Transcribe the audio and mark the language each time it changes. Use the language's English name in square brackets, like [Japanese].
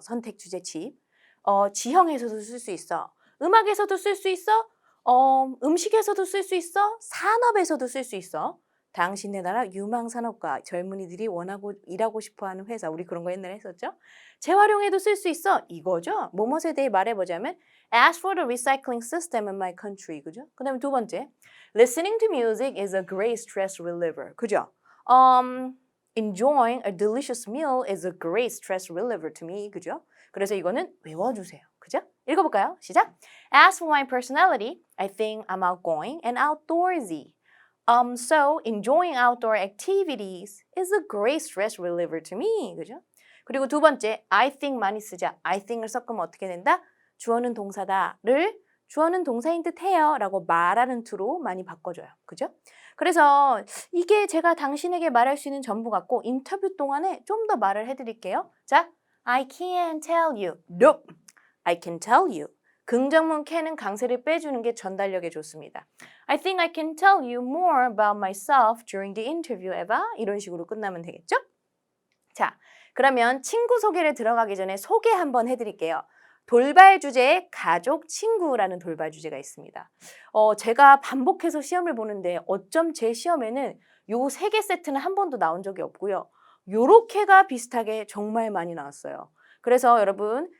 [Korean] 선택 주제 집. 지형에서도 쓸 수 있어. 음악에서도 쓸 수 있어. 음식에서도 쓸 수 있어. 산업에서도 쓸 수 있어. 당신네 나라 유망산업과 젊은이들이 원하고 일하고 싶어하는 회사. 우리 그런 거 옛날에 했었죠. 재활용에도 쓸 수 있어. 이거죠. 뭐뭐에 대해 말해보자면 [English] As for the recycling system in my country. [Korean] 그죠? 그 다음에 두 번째 [English] Listening to music is a great stress reliever. [Korean] 그죠? [English] Enjoying a delicious meal is a great stress reliever to me. [Korean] 그죠? 그래서 이거는 외워주세요. 그죠? 읽어볼까요? 시작! [English] As for my personality, I think I'm outgoing and outdoorsy. So enjoying outdoor activities is a great stress reliever to me. [Korean] 그죠? 그리고 두 번째, [English] I think [Korean] 많이 쓰자. I think을 섞으면 어떻게 된다? 주어는 동사다를 주어는 동사인 듯 해요 라고 말하는 투로 많이 바꿔줘요. 그죠? 그래서 이게 제가 당신에게 말할 수 있는 전부 같고 인터뷰 동안에 좀 더 말을 해드릴게요. [English] 자, I can't tell you. Nope. I can tell you. [Korean] 긍정문 can은 강세를 빼주는 게 전달력에 좋습니다. [English] I think I can tell you more about myself during the interview, Eva. [Korean] 이런 식으로 끝나면 되겠죠? 자, 그러면 친구 소개를 들어가기 전에 소개 한번 해드릴게요. 돌발 주제에 가족, 친구라는 돌발 주제가 있습니다. 제가 반복해서 시험을 보는데 어쩜 제 시험에는 요 3개 세트는 한 번도 나온 적이 없고요. 요렇게가 비슷하게 정말 많이 나왔어요. 그래서 여러분